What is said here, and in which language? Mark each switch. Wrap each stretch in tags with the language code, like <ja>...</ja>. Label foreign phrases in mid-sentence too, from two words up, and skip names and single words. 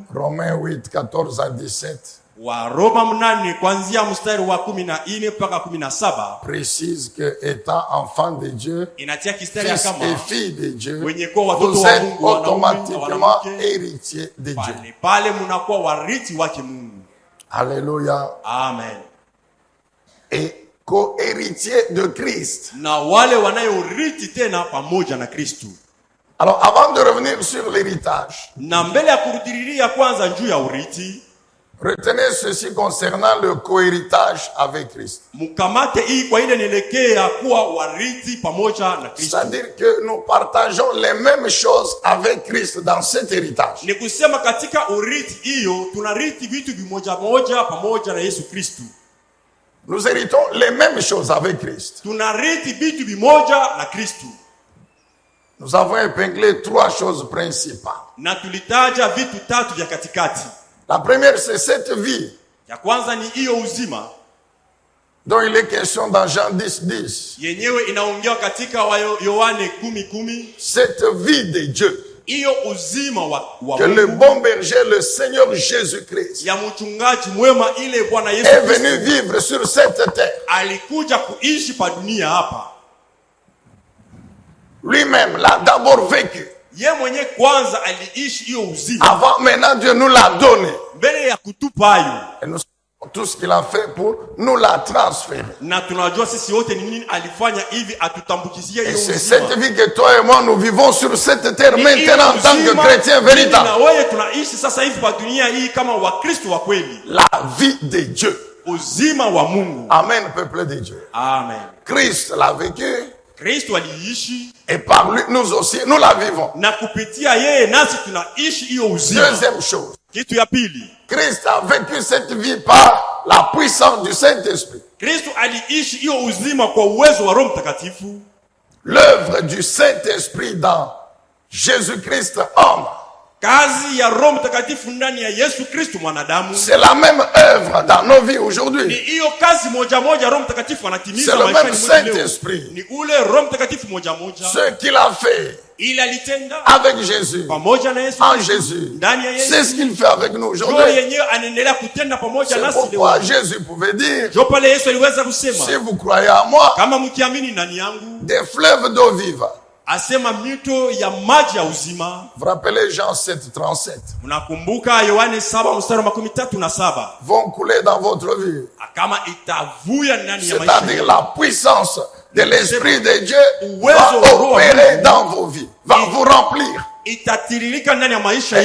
<fr>Romains 8, 14 à 17</fr> <sw>wa Roma 8 kuanzia mstari wa 14 mpaka 17</sw> <fr>précise que étant enfant de Dieu,</fr> <sw>inatia kistari ya</sw> <fr>fils et</fr> <sw>kama</sw> <fr>filles de Dieu,</fr> <sw>wenye kuwa watoto</sw> <fr>vous</fr> <sw>wa</sw> <fr>êtes</fr> <sw>Mungu, wanaume na</sw> <fr>automatiquement</fr> <sw>wanawake,</sw> <fr>héritiers de Dieu.</fr> <sw>pale pale mnakuwa warithi wake Mungu.</sw> <fr>Alléluia.</fr> <sw>Amen.</sw> <fr>Et co-héritiers de Christ.</fr> <sw>Na wale wanayorithi tena pamoja na Kristo.</sw> <fr>Alors, avant de revenir sur l'héritage,</fr> <sw>Na mbele ya kurudiriria kwanza juu ya urithi,</sw> <fr>retenez ceci concernant le co-héritage avec Christ.</fr> <sw>mukamate hii kwa ile nielekea kuwa warithi pamoja na Kristo.</sw> <fr>C'est-à-dire que nous partageons les mêmes choses avec Christ dans cet héritage.</fr> <sw>Ni kusema katika urithi hiyo tunarithi vitu vimoja moja pamoja na Yesu Kristo.</sw> <fr>Nous héritons les mêmes choses avec Christ.</fr> <sw>Tunarithi vitu vimoja na Kristo.</sw> <fr>Nous avons épinglé trois choses principales.</fr> <sw>Na tulitaja vitu tatu vya katikati.</sw> <fr>La première, c'est cette vie.</fr> <sw>Ya kwanza ni hiyo uzima.</sw> <fr>dont il est question dans Jean 10:10.</fr> <sw>yenyewe inaongewa katika Yohane 10:10.</sw> <fr>Cette vie de Dieu</fr> <sw>Iyo uzima wa</sw> <fr>que le bon berger, le Seigneur Jésus-Christ,</fr> <sw>ya mchungaji mwema ile Bwana Yesu</sw> <fr>est venu vivre sur cette terre.</fr> <sw>alikuja kuishi pa dunia hapa.</sw> <fr>Lui-même l'a d'abord vécu.</fr> <sw>Ye mwenye kwanza aliishi hiyo uzima.</sw> <fr>Avant, maintenant, Dieu nous l'a donné.</fr> <sw>Mbele ya kutupa hayo.</sw> <fr>Et nous savons tout ce qu'il a fait pour nous la transférer.</fr> <sw>Na tunajua sisi wote ni nini alifanya hivi atutambukizie</sw> <fr>Et</fr> <sw>hiyo</sw> <fr>c'est</fr> <sw>uzima.</sw> <fr>cette vie que toi et moi nous vivons sur cette terre maintenant en tant que chrétiens véritables.</fr> <sw>Na wewe tunaishi sasa hivi kwa dunia hii kama Wakristo wa kweli.</sw> <fr>La vie de Dieu.</fr> <sw>Uzima wa Mungu.</sw> <fr>Amen, peuple de Dieu.</fr> <sw>Amen.</sw> <fr>Christ l'a vécu.</fr> <sw>Kristo aliishi.</sw> <fr>Et par lui, nous aussi, nous la vivons.</fr> <sw>Na kupitia yeye nasi tunaishi hiyo uzima.</sw> <fr>Deuxième chose.</fr> <sw>Kitu ya pili.</sw> <fr>Christ a vécu cette vie par la puissance du Saint-Esprit.</fr> <sw>Kristo aliishi hiyo uzima kwa uwezo wa Roho Mtakatifu.</sw> <fr>L'œuvre du Saint-Esprit dans Jésus-Christ homme.</fr> <sw>Kazi ya Roho Mtakatifu ndani ya Yesu Kristo mwanadamu.</sw> <fr>C'est la même œuvre dans nos vies</fr> <sw>Ni</sw> <fr>aujourd'hui.</fr> <sw>hiyo kazi moja moja Roho Mtakatifu anatimiza</sw> <fr>C'est le</fr> <sw>maishani</sw> <fr>même</fr> <sw>mwetu leo.</sw> <fr>Saint-Esprit.</fr> <sw>Ni ule Roho Mtakatifu moja moja.</sw> <fr>Ce qu'il a fait</fr> <sw>Ile alitenda</sw> <fr>avec Jésus,</fr> <sw>pamoja na Yesu.</sw> <fr>en Jésus,</fr> <sw>Ndani ya</sw> <fr>c'est</fr> <sw>Yesu.</sw> <fr>ce qu'il fait avec nous</fr> <sw>Ndio</sw> <fr>aujourd'hui.</fr> <sw>yenyewe anaendelea kutenda pamoja</sw> <fr>C'est</fr> <sw>nasi</sw> <fr>pourquoi</fr> <sw>leo.</sw> <fr>Jésus pouvait dire,</fr> <sw>Ndio pale Yesu aliweza kusema,</sw> <fr>si vous croyez en moi,</fr> <sw>kama mkiamini ndani yangu,</sw> <fr>des fleuves d'eau vive.</fr> <sw>asema mito ya maji ya uzima.</sw> <fr>Vous rappelez Jean 7:37.</fr> <sw>Mnakumbuka Yohane 7:37</sw> <fr>Vont couler dans votre vie.</fr> <sw>kama itavuya ndani ya maisha.</sw> <fr>C'est-à-dire la puissance de l'Esprit de Dieu</fr> <sw>Uwezo</sw> <fr>va</fr> <sw>wa Roho</sw> <fr>opérer</fr> <sw>Mungu.</sw> <fr>dans vos vies, va vous remplir.</fr> <sw>Itatiririka ndani ya maisha</sw>